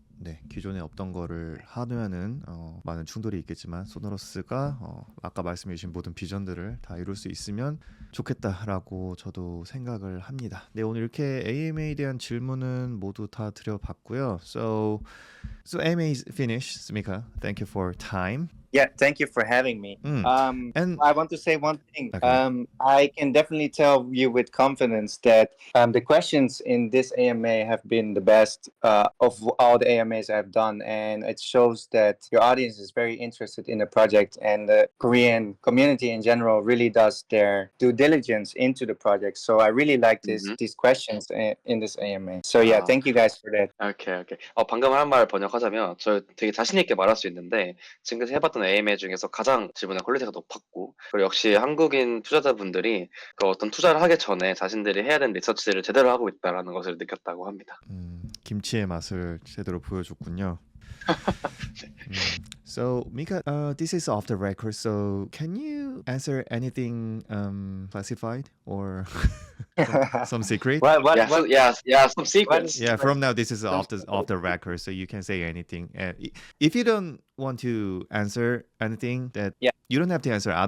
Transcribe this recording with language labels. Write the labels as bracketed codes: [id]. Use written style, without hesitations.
[ko] 네, 기존에 없던 거를 하면은 많은 충돌이 있겠지만 소너러스가 아까 말씀해 주신 모든 비전들을 다 이룰 수 있으면 좋겠다라고 저도 생각을 합니다. 네, 오늘 이렇게 AMA에 대한 질문은 모두 다 드려봤고요. [en] So AMA is finished, Mika. Thank you for time. Yeah, thank you for having me. And I want to say one thing. Okay. I can definitely tell you with confidence that the questions in this AMA have been the best of all the AMAs I've done, and it shows that your audience is very interested in the project, and the Korean community in general really does their due diligence into the project. So I really like these questions in this AMA. So yeah, thank you guys for that. [ko] 오케이. 방금 한 말 번역하자면 저 되게 자신 있게 말할 수 있는데 지금까지 해봤던 AMA 중에서 가장 질문의 퀄리티가 높았고 그리고 역시 한국인 투자자분들이 그 어떤 투자를 하기 전에 자신들이 해야 되는 리서치를 제대로 하고 있다는 것을 느꼈다고 합니다. 김치의 맛을 제대로 보여줬군요. [en] So Mika, this is off the record. So can you answer anything classified or some secret? What? Some secrets. Yeah, from now this is off the record, so you can say anything. If you don't want to answer anything, that you don't have to answer. I'm